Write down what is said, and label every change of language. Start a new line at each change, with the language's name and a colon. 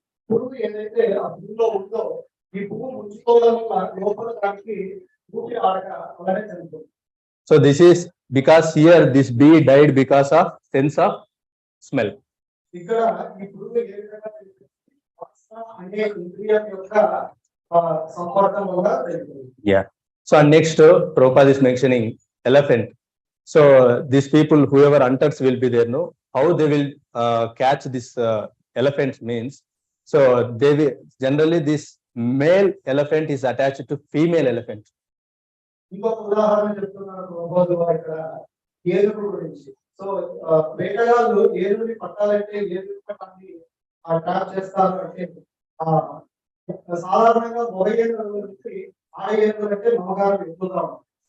Telugu: పురుగు ఏదైతే ఆ పువ్వులో ఉందో ఈ పువ్వు ముంచుకోవడం వల్ల లోపల దానికి ఊపిరి ఆడక అలానే చనిపోతుంది.
English: So this is because here this bee died because of sense of smell.
Telugu: ఇక్కడ ఈ పురుగు ఏ విధంగా వాసన అనే ఇంద్రియం యొక్క సంపర్కం వల్ల చనిపోతుంది.
English: Yeah. So next Prabhupada is mentioning elephant. So these people, whoever hunters will be there, no, how they will catch this elephant means. So they will generally this male elephant is attached to female elephant.
Telugu: ఇంకొక ఉదాహరణ చెప్తున్నారు ప్రభుపాదులు వారు ఇక్కడ ఏనుగు గురించి. So వేటగాళ్ళు ఏనుగుని పట్టాలంటే ఏనుగు పట్టాన్ని trap చేస్తారు అంటే సాధారణంగా మగ ఏనుగుల నుంచి ఆడ ఏనుగులు అంటే మమకారం ఎక్కువగా ఉంటుంది.